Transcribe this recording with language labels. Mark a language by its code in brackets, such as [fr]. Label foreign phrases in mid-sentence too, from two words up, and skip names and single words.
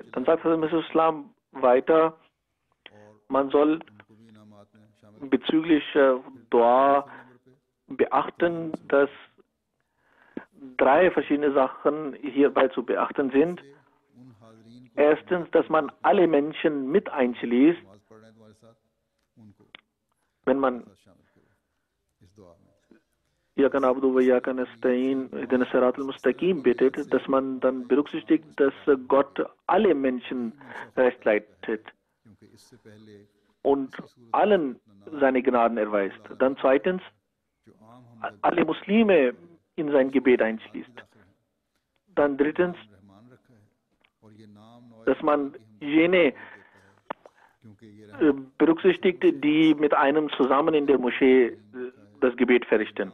[de] Dann sagt Islam weiter, man soll bezüglich Dua beachten, dass 3 verschiedene Sachen hierbei zu beachten sind. Erstens, dass man alle Menschen mit einschließt, wenn man [ar] إياك نعبد وإياك نستعين اهدنا الصراط المستقيم [de] betet, dass man dann berücksichtigt, dass Gott alle Menschen recht leitet und allen seine Gnaden erweist. Dann zweitens, alle Muslime in sein Gebet einschließt. Dann drittens, dass man jene berücksichtigt, die mit einem zusammen in der Moschee das Gebet verrichten.